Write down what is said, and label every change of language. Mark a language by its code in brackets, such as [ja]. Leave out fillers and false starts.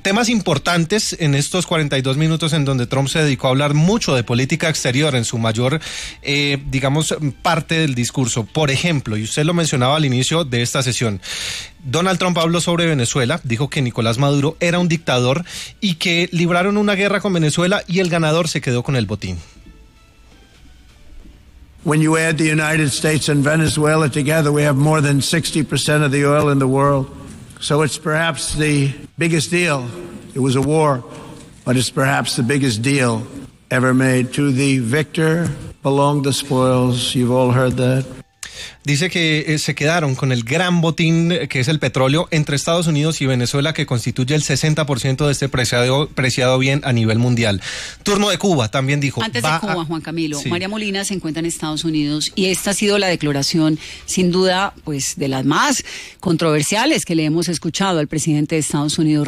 [es] Temas importantes en estos 42 minutos en donde Trump se dedicó a hablar mucho de política exterior en su mayor, digamos, parte del discurso. Por ejemplo, y usted lo mencionaba al inicio de esta sesión, Donald Trump habló sobre Venezuela, dijo que Nicolás Maduro era un dictador y que libraron una guerra con Venezuela y el ganador se quedó con el botín. [en] When you add the United States and Venezuela together, we have more than 60% of the oil in the world. So it's perhaps the biggest deal. It was a war, but it's perhaps the biggest deal ever made. To the victor belong the spoils. You've all heard that. [es] Dice que se quedaron con el gran botín que es el petróleo entre Estados Unidos y Venezuela, que constituye el 60% de este preciado bien a nivel mundial. Turno de Cuba, también dijo. Antes de Cuba, Juan Camilo, sí. María Molina se encuentra en Estados Unidos y esta ha sido la declaración, sin duda, pues de las más controversiales que le hemos escuchado al presidente de Estados Unidos.